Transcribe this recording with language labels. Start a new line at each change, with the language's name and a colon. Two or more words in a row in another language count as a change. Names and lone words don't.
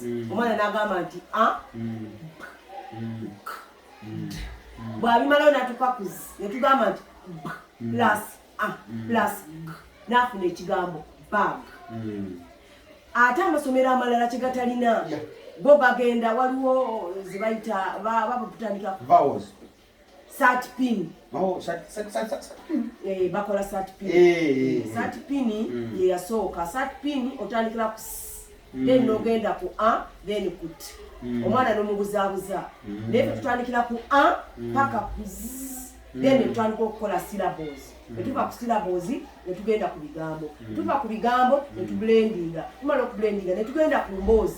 Ganda: Omwana n'agamba nti bw'abimalayo n'atupakuzi ne tugamba nti plus n'afuna ekigambo bag. Ate amasomero amalala kyegatalina go bagenda waliwo zibayita babutandika vowels
English: sat pin.
Ganda: Sat Bakola
English: sat pin. Sat pin
Ganda: ye yasooka.
English: Sat pin
Ganda: otandikira ku then nogenda ku a then ku t. Omwana n'omubuzaabuza. Naye tutandikira ku a paka ku z. Then tutandika okukola syllables. Netuva ku syllables netugenda ku bigambo. Tuva ku bigambo netublendinga. Tumala okublendinga netugenda ku mboozi.